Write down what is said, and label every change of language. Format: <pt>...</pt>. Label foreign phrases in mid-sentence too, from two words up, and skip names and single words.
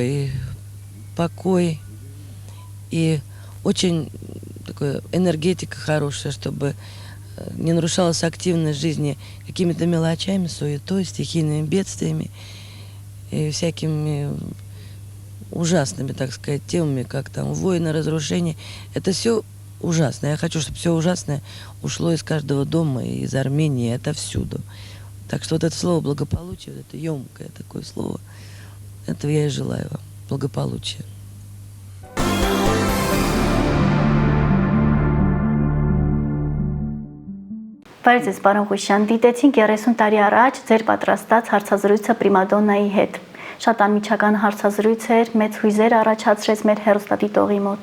<ru>И покой, и очень такая энергетика хорошая, чтобы не нарушалась активность жизни какими-то мелочами, суетой, стихийными бедствиями и всякими ужасными, так сказать, темами, как там войны, разрушения. Это все ужасно. Я хочу, чтобы все ужасное ушло из каждого дома, из Армении, отовсюду. Так что вот это слово благополучие, вот это емкое такое слово, этого я и желаю вам. Благополучия.</ru> <hy>Բարև ձեզ, պարոն Ղուշյան, դիտեցինք 30 տարի առաջ ձեր պատրաստած հարցազրույցը Պրիմադոննայի հետ։ Շատ անմիջական հարցազրույց էր, մեծ հույզեր առաջացրեց մեր հեռուստադիտողի մոտ։</hy>